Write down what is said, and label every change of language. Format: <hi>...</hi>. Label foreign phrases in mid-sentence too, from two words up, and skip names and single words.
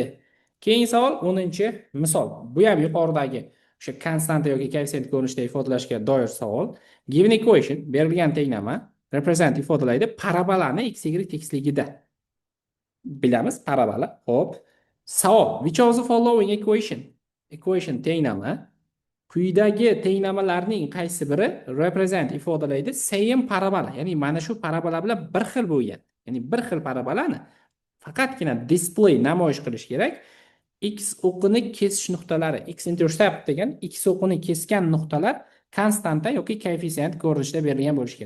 <uz>Keyingi savol 10-misol. Bu ham yuqoridagi o'sha konstanta yoki koeffitsient ko'rinishida ifodalashga doir savol.</uz> <en>Given equation</en> <uz>berilgan tenglama represent ifodalaydi parabolani x, y tekisligida. Bilamiz parabola. Xo'p. Savol:</uz> <en>which of the following equation</en> <uz>tenglama quyidagi tenglamalarning qaysi biri represent ifodalaydi same parabola, ya'ni mana shu parabola bilan bir xil bo'lgan. Ya'ni bir xil parabolani faqatgina display namoyish qilish kerak. X o'qini kesish nuqtalari,</uz> <en>x intercept</en> <uz>degan x o'qini kesgan nuqtalar konstanta yoki koeffitsient ko'rinishida berilgan bo'lishi kerak.</uz>